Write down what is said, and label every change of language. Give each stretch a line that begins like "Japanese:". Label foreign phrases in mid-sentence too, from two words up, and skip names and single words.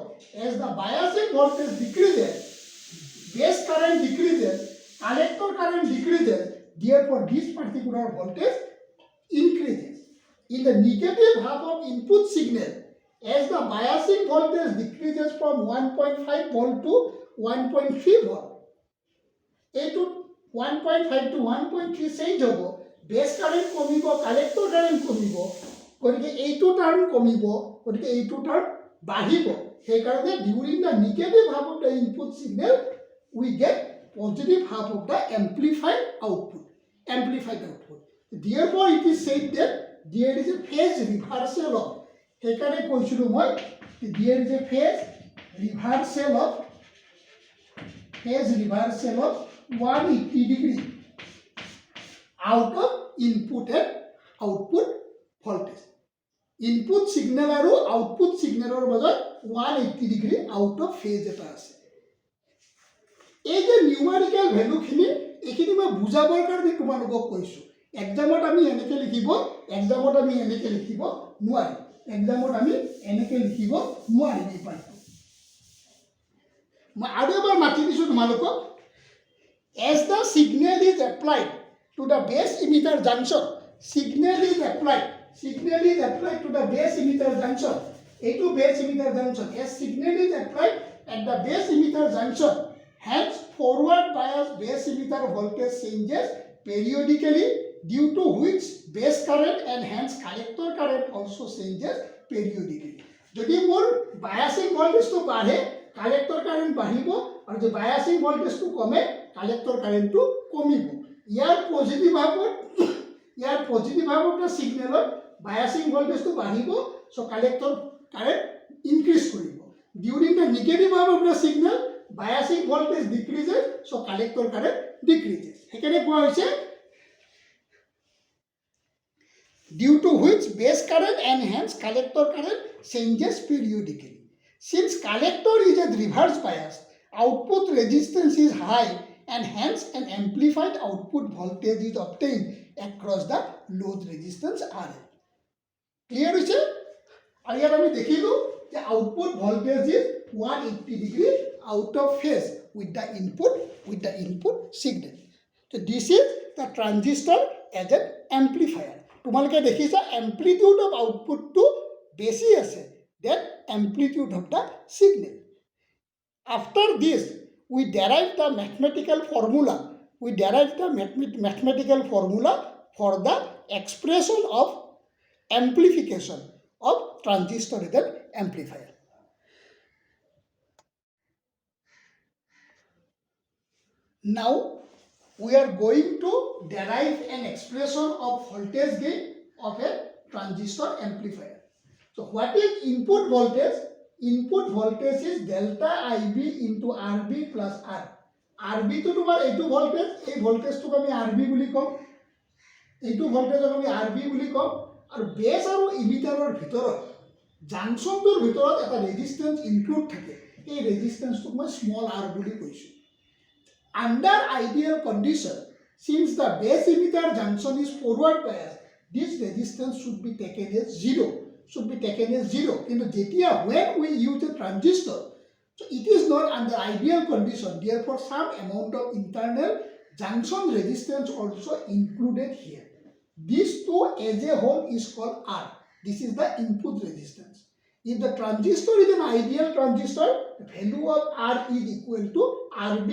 English: As the biasing voltage decreases, base current decreases, collector current decreases, therefore this particular voltage increases. In the negative half of input signal, as the biasing voltage decreases from 1.5 volt to 1.3 volt,
Assamese: এইটো 1.5 to 1.3 চেঞ্জ হ'ব,
English: base current
Assamese: কমিব,
English: collector current
Assamese: কমিব, গতিকে এইটো টার্ম কমিব, গতিকে এইটো টার্ম বাঢ়িব। সেই কাৰণে
English: during the negative half of the input signal we get positive half of the amplified output. Therefore it is said that there is a phase reversal of,
Assamese: সেইকাৰণে কৈছিলো মই
English: there is a phase reversal of 180 degree out of input and output voltage. Input signal আৰু output signalৰ মাজত 180 degree out of phase
Assamese: এটা আছে। এই যে
English: numerical value
Assamese: খিনি এইখিনি মই বুজাবৰ কাৰণে তোমালোকক কৈছো। এক্সামত আমি এনেকে লিখিব, এক্সামত আমি এনেকে লিখিব নোৱাৰি, এক্সামত আমি এনেকে লিখিব নোৱাৰি এই পাৰ্টটো। মই আৰু এবাৰ মাতি দিছো তোমালোকক।
English: As the signal is applied to the base emitter junction, signal is applied to the base emitter junction, এইটো base emitter junction, as signal is applied at the base emitter junction, hence forward bias base emitter voltage changes periodically, due to which base current and hence collector current also changes periodically.
Assamese: যদি মোৰ
English: biasing voltage
Assamese: to বাঢ়ে,
English: collector current
Assamese: বাঢ়িব, আৰু যে
English: biasing voltage
Assamese: to কমে,
English: collector current
Assamese: to কমিব। ইয়াৰ পজিটিভ ভাগত
English: the signal biasing voltage
Assamese: to বাঢ়িব,
English: so collector current increase কৰিব। During the negative half of the signal, biasing voltage decreases, so collector current decreases.
Assamese: সেইকাৰণে কোৱা হৈছে
English: due to which base current and hence collector current changes periodically. Since collector is a reverse bias, output resistance is high and hence an amplified output voltage is obtained across the load resistance RL.
Assamese: Clear হৈছে? আৰু ইয়াত আমি দেখিলো যে
English: output voltage is 180 degree out of phase with the input signal. So this is the transistor as an amplifier.
Assamese: তোমালোকে দেখিছা
English: amplitude of output
Assamese: to বেছি আছে
English: than amplitude of the signal. After this, we derive the mathematical formula. For the expression of amplification of transistor as an amplifier. Now we are going to derive an expression of voltage gain of a transistor amplifier. So what is input voltage? Input voltage is delta IB into RB plus R.
Assamese: RB to তোমার এইটো voltage, এই voltage টোক আমি RB বুলি কম, এইটো voltage আমি RB বুলি কম, আৰু বেস আৰু ইমিটাৰৰ ভিতৰত জাংশনটোৰ ভিতৰত এটা
English: resistance include
Assamese: থাকে, এই ৰেজিস্ট্যান্সটোক মই স্মল r বুলি কৈছো।
English: Under ideal condition, since the base emitter junction is forward bias, this resistance should be taken as zero.
Assamese: কিন্তু যেতিয়া
English: when we use a transistor, so it is not under ideal condition, therefore some amount of internal junction resistance also included here. These two as a whole is called R. This is the input resistance. If the transistor is an ideal transistor, the value of R is equal to RB.